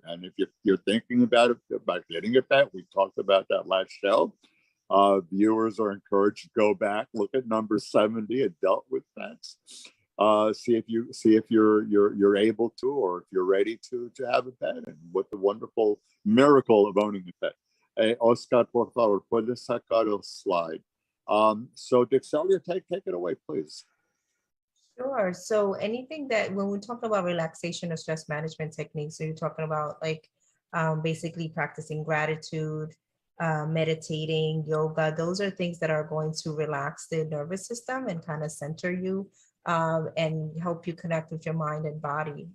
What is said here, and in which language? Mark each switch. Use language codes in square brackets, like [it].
[en] And if you're thinking about getting it back, we talked about that last show. Viewers are encouraged to go back, look at number 70, adult with pets. See if you're able to, or if you're ready to have a pet, and what the wonderful miracle of owning a pet. [es] Oscar, por favor, puedes sacar el slide. [en] So Dixelia, take it away, please. Sure. So anything that when we talk about relaxation or stress management techniques, so you're talking about like basically practicing gratitude, meditating, yoga, those are things that are going to relax the nervous system and kind of center you and help you connect with your mind and body.